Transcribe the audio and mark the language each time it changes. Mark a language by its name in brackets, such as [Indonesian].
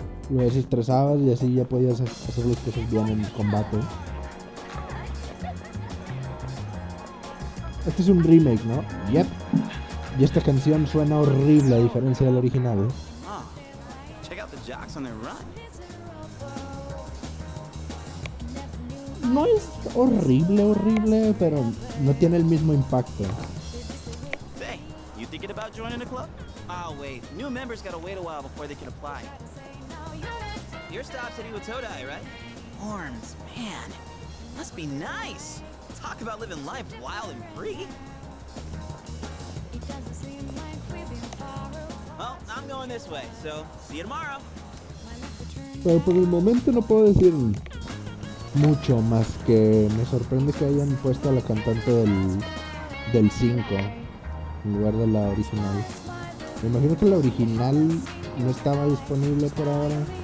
[Spanish] Lo desestresabas y así ya podías hacer las cosas bien en combate. Este es un remake, ¿no? Yep. Y esta canción suena horrible a diferencia del original. [English] Oh, check out the jocks on their run. [Spanish] no es horrible, pero no tiene el mismo impacto. [English] Hey, you thinking about joining the club? Oh, wait. New members gotta wait a while before they can apply. Your stop's at Iwatodai, right? Horns, man. Must be nice. Talk about living life wild and free. Well, I'm going this way, so see you tomorrow. [Spanish] Pero por el momento no puedo decir mucho más que me sorprende que hayan puesto a la cantante del 5 en lugar de la original. Me imagino que la original no estaba disponible por ahora.